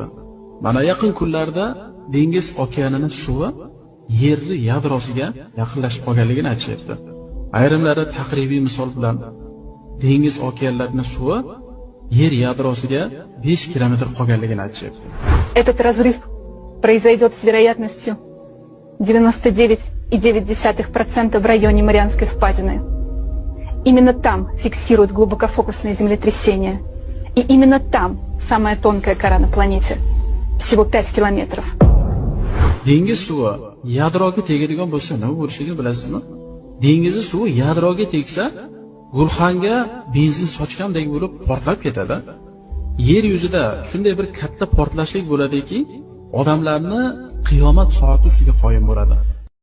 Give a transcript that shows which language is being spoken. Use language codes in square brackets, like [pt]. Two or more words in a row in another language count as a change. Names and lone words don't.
[uz] Mana yaqin kunlarda dengiz okeanining suvi yer yadrosiga yaqinlashib qolganligini aytishyapti. Ayrimlari taqribiy misol bilan dengiz okeanlarining suvi yer yadrosiga 5 kilometr qolganligini aytishyapti. [ru] Этот разрыв произойдет с вероятностью 99,9% в районе Марианской впадины. Именно там фиксируют глубокофокусные землетрясения. И именно там самая тонкая кора на планете. Всего 5 километров. [uz] Dengiz suvi yadroga tegadigan bo'lsa nima bo'lishini bilasizmi? Dengiz suvi yadroga tegsa, gulxanga benzin sochgandek bo'lib portlab ketadi. Yer yuzida shunday bir katta portlashlik bo'ladiki, odamlarni qiyomat soati ustiga qoyim bo'ladi.